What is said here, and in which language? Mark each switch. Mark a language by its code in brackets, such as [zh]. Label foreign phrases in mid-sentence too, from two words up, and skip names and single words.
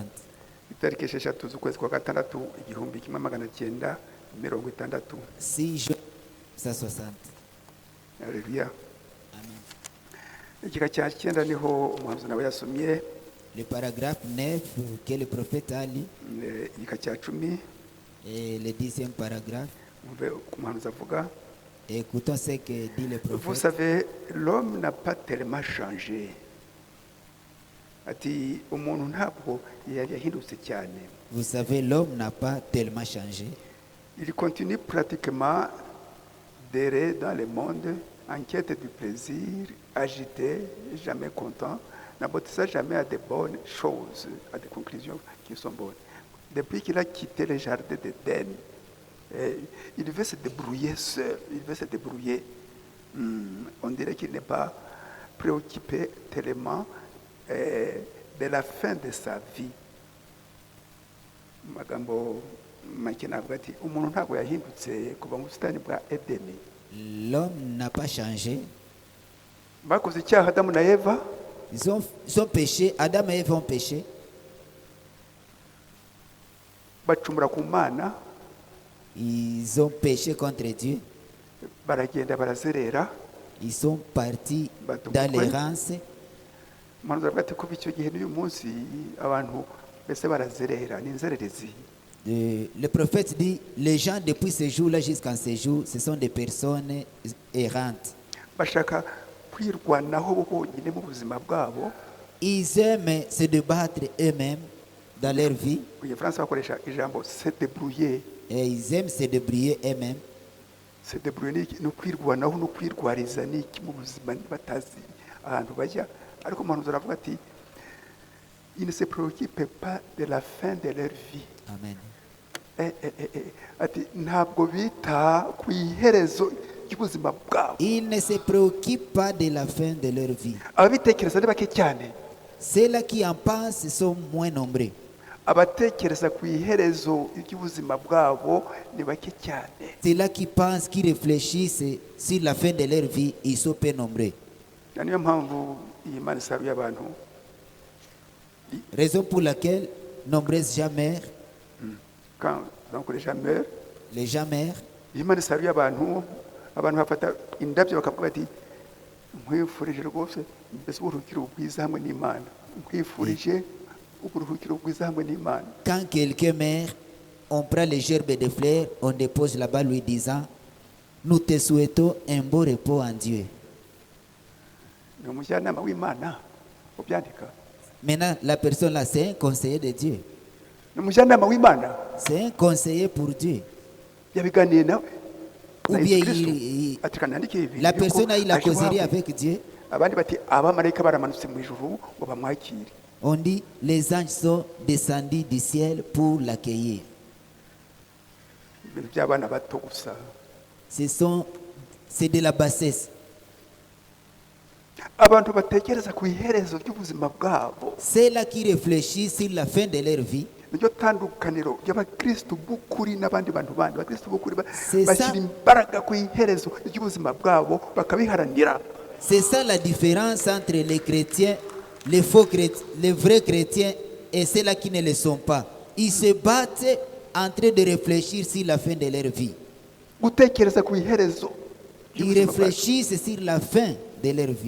[rw] Itariki 6 z'ukwezi kwa 6 1960. [fr] 6 juin 1960. [rw] Haleluya. Amen. Igika cya 9 niho umuhanuzi nawe yasomye. [fr] Le paragraphe 9 que le prophète a lu [rw] Igika cya 10 [fr] et le 10e paragraphe. [rw] umve umuhanuzi avuga. [fr] Écoutons ce que dit le Vous prophète. savez, l'homme n'a pas tellement changé. [rw] Ati umuntu ntabwo yahindutse cyane. [fr] Vous savez, l'homme n'a pas tellement changé. Il continue pratiquement d'errer dans le monde en quête du plaisir, agité, jamais content, n'aboutissant jamais à de bonnes choses, à des conclusions qui sont bonnes. Depuis qu'il a quitté le jardin d'Éden, il veut se débrouiller seul, il veut se débrouiller. On dirait qu'il n'est pas préoccupé tellement de la fin de sa vie. [rw] Magambo make navuga ati umuntu ntabwo yahindutse kuva mu busitani bwa Edeni. [fr] L'homme n'a pas changé. [rw] Bakoze icyaha Adamu na Eva, [fr] Ils ont péché, Adam et Ève ont péché. [rw] bacumura ku Mana, [fr] Ils ont péché contre Dieu. [rw] baragenda barazerera. [fr] Ils sont partis dans l'errance. [rw] Umuhanuzi aravuga ati kuva icyo gihe n'uyu munsi abantu mbese barazerera, ni inzererezi. [fr] Le prophète dit, les gens depuis ce jour-là jusqu'à ce jour, ce sont des personnes errantes. [rw] Bashaka kwirwanaho bo bonyine mu buzima bwabo. [fr] Ils aiment se débattre eux-mêmes dans leur vie. [rw] Mu Gifaransa bakoresha ijambo [fr] se débrouiller. Et ils aiment se débrouiller eux-mêmes. Se débrouiller [rw] ni ukwirwanaho no kwirwariza ni iki mu buzima batazi ahantu bajya. Ariko umuhanuzi aravuga ati [fr] ils ne se préoccupent pas de la fin de leur vie. [rw] Amen. Ati ntabwo bita ku iherezo ry'ubuzima bwabo. [fr] Ils ne se préoccupent pas de la fin de leur vie. [rw] Ababitekereza ni bake cyane. [fr] Ceux-là qui en pensent sont moins nombreux. [rw] Abatekereza ku iherezo ry'ubuzima bwabo ni bake cyane. [fr] Ceux-là qui pensent, qui réfléchissent sur la fin de leur vie, ils sont peu nombreux. [rw] Niyo mpamvu iyi Mana isabiye abantu. [fr] Raison pour laquelle nombreuses gens meurent. Quand donc les gens meurent, [rw] iyi Mana isabiye abantu bafata indabyo bakavuga bati nkwifurije rwose mbese uburuhukiro bwiza hamwe n'Imana. Nkwifurije uburuhukiro bwiza hamwe n'Imana. [fr] Quand quelqu'un meurt, on prend les gerbes de fleurs, on dépose là-bas lui disant, nous te souhaitons un beau repos en Dieu. [rw] Ni umujyanama w'Imana ubyandika. [fr] Maintenant, la personne là, c'est un conseiller de Dieu. [rw] Ni umujyanama w'Imana. [fr] C'est un conseiller pour Dieu. [rw] Yabiganiye nawe. [fr] Ou bien la personne a eu la causerie avec Dieu. [rw] Abandi bati abamarayika baramanutse mu ijuru ngo bamwakire. [fr] On dit les anges sont descendus du ciel pour l'accueillir. [rw] Ibintu by'abana bato gusa. [fr] C'est de la bassesse. [rw] Abantu batekereza ku iherezo ry'ubuzima bwabo. [fr] C'est là qui réfléchissent sur la fin de leur vie. [rw] Niryo tandukaniro ry'abakristo b'ukuri n'abandi bantu bandi. Abakristo b'ukuri bashyira imbaraga ku iherezo ry'ubuzima bwabo bakabiharanira. [fr] C'est ça la différence entre les chrétiens, les faux chrétiens, les vrais chrétiens et ceux-là qui ne le sont pas. Ils se battent en train de réfléchir sur la fin de leur vie. [rw] Gutekereza ku iherezo. [fr] Ils réfléchissent sur la fin de leur vie.